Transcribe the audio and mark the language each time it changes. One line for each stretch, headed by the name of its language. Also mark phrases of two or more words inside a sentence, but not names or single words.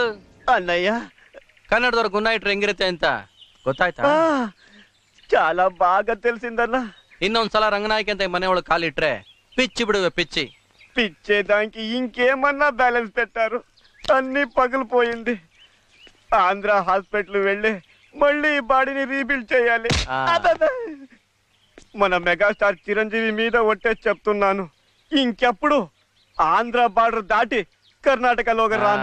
Telugu: అన్నయ్య,
Kannada: ಕನ್ನಡದವ್ರ ಗುಣ ಇಟ್ರೆ ಹೆಂಗಿರುತ್ತೆ ಅಂತ ಗೊತ್ತಾಯ್ತಾ?
Telugu: చాలా బాగా తెలిసిందన్నా.
Kannada: ಇನ್ನೊಂದ್ಸಲ ರಂಗನಾಯಕಿ ಅಂತ ಮನೆ ಒಳಗೆ ಕಾಲಿಟ್ರೆ పిచ్చి ಬಿಡುವೆ పిచ్చి.
Telugu: పిచ్చేదానికి ఇంకేమన్నా బ్యాలెన్స్ పెట్టారు? అన్ని పగిలిపోయింది. ఆంధ్ర హాస్పిటల్ వెళ్ళి మళ్ళీ ఈ బాడీని రీబిల్డ్ చేయాలి. మన మెగాస్టార్ చిరంజీవి మీద ఒట్టే చెప్తున్నాను, ఇంకెప్పుడు ఆంధ్ర బార్డర్ దాటి కర్ణాటకలోకి రాను.